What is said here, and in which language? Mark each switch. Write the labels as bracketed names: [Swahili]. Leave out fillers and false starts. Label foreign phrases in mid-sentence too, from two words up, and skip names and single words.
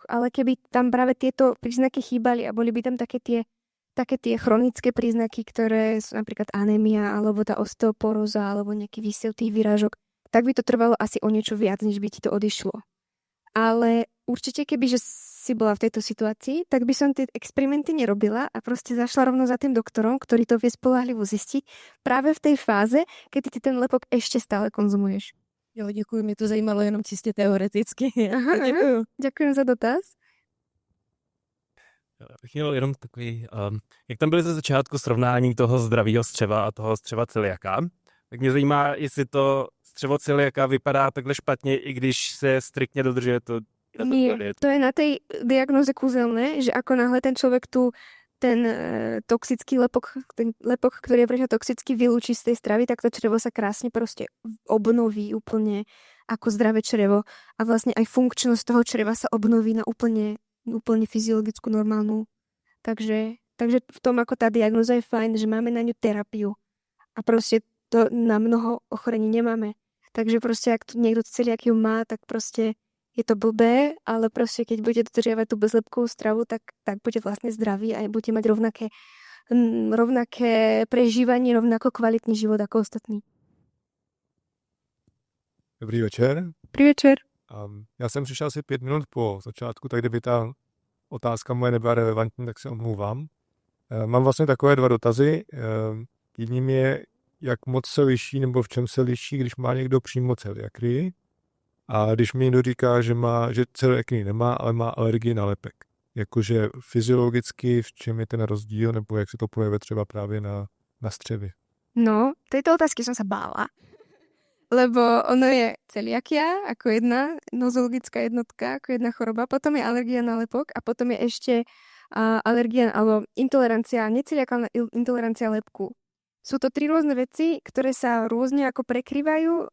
[Slovak] Ale keby tam práve tieto príznaky chýbali a boli by tam také tie chronické príznaky, ktoré sú napríklad anémia, alebo tá osteoporóza, alebo nejaký výsev tých výražok, tak by to trvalo asi o niečo viac, než by ti to odišlo. Ale určite, kebyže si bola v tejto situácii, tak by som tie experimenty nerobila a proste zašla rovno za tým doktorom, ktorý to vie spoľahlivo zistiť práve v tej fáze, keď ty ten lepok ešte stále konzumuješ. [Czech] Jo, děkuji, mě to zajímalo jenom čistě teoreticky. [Slovak] Děkuji. Ďakujem za dotaz. [Czech] Já bych měl jenom takový, jak tam byly ze začátku srovnání toho zdravého střeva a toho střeva celiaka, tak mě zajímá, jestli to střevo celiaka vypadá takhle špatně, i když se striktně dodržuje to. [Slovak] Nie, to je na tej diagnoze kúzelné, že ako náhle ten človek ten toxický lepok, ktorý je pre ňa toxický, vylúči z tej stravy, tak to črevo sa krásne proste obnoví úplne ako zdravé črevo a vlastne aj funkčnosť toho čreva sa obnoví na úplne fyziologickú, normálnu. Takže v tom ako tá diagnoza je fajn, že máme na ňu terapiu a proste to na mnoho ochorení nemáme. Takže proste ak niekto celiakiu má, tak proste je to blbé, ale proste keď budete dodržiavať tú bezlepkovú stravu, tak bude vlastne zdravý a budete mať rovnaké prežívanie, rovnako kvalitný život ako ostatní. [Czech] Dobrý večer. Dobrý večer. Já jsem přišel asi 5 minut po začátku, tak kdyby ta otázka moje nebyla relevantní, tak se omlouvám. Mám vlastně takové 2 dotazy. Jedním je, jak moc se liší, nebo v čem se liší, když má někdo přímo celiakii. A když mi někdo říká, že celiakii nemá, ale má alergii na lepek. Jakože fyziologicky, v čem je ten rozdíl, nebo jak se to projevuje třeba právě na střevě. [Slovak] No, tejto otázky som sa bála. Lebo ono je celiakia ako jedna nozologická jednotka, ako jedna choroba, potom je alergia na lepok a potom je ešte alergia alebo intolerancia, neceliakálna intolerancia lepku. Sú to 3 rôzne veci, ktoré sa rôzne ako prekrývajú.